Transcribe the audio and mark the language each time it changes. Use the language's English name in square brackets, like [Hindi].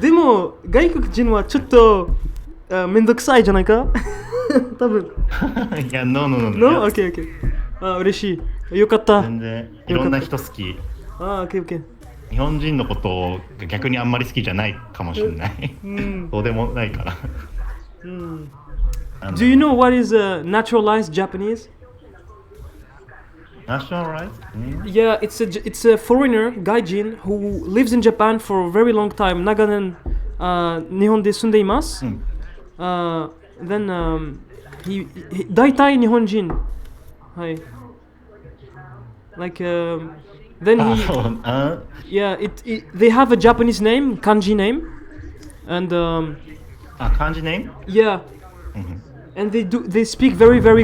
[Japanese] でも、外国人はちょっとめんどくさいじゃないか多分。いや、 [English] No, no, no, No? [Japanese] いやオッケーオッケー。あ、嬉しい。よかった。全然いろんな人好き。あ、オッケーオッケー。日本人のことが逆にあんまり好きじゃないかもしれない。そうでもないから。 [English] Do you know what is naturalized Japanese? National rights? Yeah, it's a foreigner, gaijin, who lives in Japan for a very long time. [Japanese] 長年、日本で住んでいます。 [English] Then, he [Japanese] 大体日本人。はい。 [English] Like, then あ、 he, [Japanese] そう。 [English] yeah, they have a Japanese name, kanji name, and [Japanese] 漢字ネーム [English] yeah, and they speak very very